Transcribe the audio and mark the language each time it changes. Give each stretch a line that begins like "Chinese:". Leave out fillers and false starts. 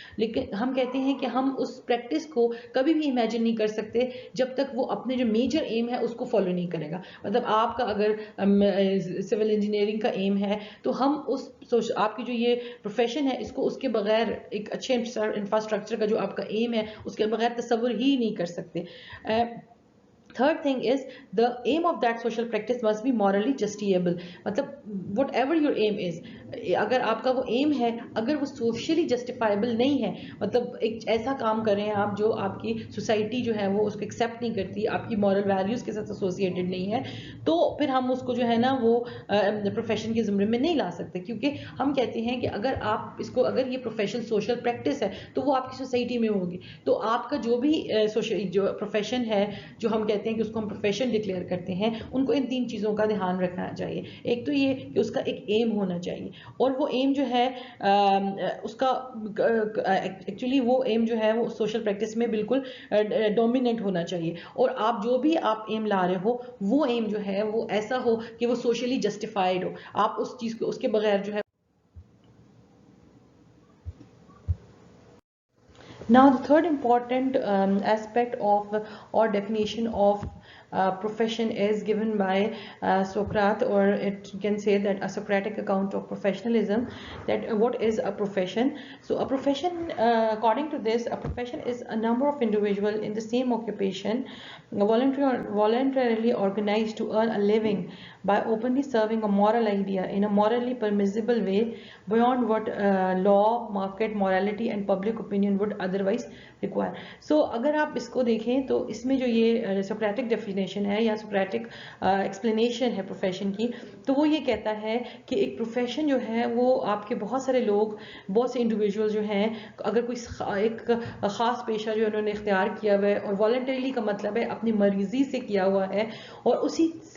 Hindi: लेकिन हम कहते हैं कि हम उस प्रैक्टिस को कभी भी इमेजिन नहीं कर सकते जब तक वो अपने जो मेजर एम है उसको फॉलो नहीं करेगा. मतलब आपका अगर सिविल इंजीनियरिंग का एम है तो हम उस आपकी जो ये प्रोफेशन है इसको उसके बगैर, एक अच्छे इंफ्रास्ट्रक्चर का जो आपका एम है उसके बगैर तस्वुर ही नहीं कर सकते.
English: Third thing is the aim of that social practice must be morally justifiable.
Hindi: मतलब
English: whatever your aim is,
Hindi: अगर आपका वो एम है अगर वो सोशली जस्टिफाइबल नहीं है, मतलब एक ऐसा काम कर रहे हैं आप जो आपकी सोसाइटी जो है वो उसको एक्सेप्ट नहीं करती, आपकी मॉरल वैल्यूज़ के साथ एसोसिएटेड नहीं है, तो फिर हम उसको जो है ना वो प्रोफेशन के ज़ुमरे में नहीं ला सकते. क्योंकि हम कहते हैं कि अगर आप इसको, अगर ये प्रोफेशन सोशल प्रैक्टिस है तो वो आपकी सोसाइटी में होगी, तो आपका जो भी जो प्रोफेशन है जो हम कहते हैं कि उसको हम प्रोफेशन डिक्लेयर करते हैं, उनको इन तीन चीज़ों का ध्यान रखना चाहिए. एक तो ये कि उसका एक एम होना चाहिए, और वो एम जो है उसका एक्चुअली वो एम जो है वो सोशल प्रैक्टिस में बिल्कुल डोमिनेंट होना चाहिए. और आप जो भी आप एम ला रहे हो वो एम जो है वो ऐसा हो कि वो सोशली जस्टिफाइड हो. आप उस चीज़ को उसके बगैर जो है.
English: Now, the third important aspect of or definition of profession is given by Socrates, or it can say that a Socratic account of professionalism, that what is a profession. So a profession, according to this, a profession is a number of individuals in the same occupation voluntarily organized to earn a living by openly serving a moral idea in a morally permissible way beyond what law, market, morality and public opinion would otherwise require.
Hindi: So अगर आप इसको देखें तो इसमें जो ये Socratic definition है या सोक्रेटिक एक्सप्लेनेशन है प्रोफेशन की, तो वो ये कहता है कि एक प्रोफेशन जो है वो आपके बहुत सारे लोग, बहुत से इंडिविजुअल जो हैं, अगर कोई एक ख़ास पेशा जो उन्होंने इख्तियार किया हुआ है, और वॉलंटरीली का मतलब है अपनी मर्जी से किया हुआ है, और उसी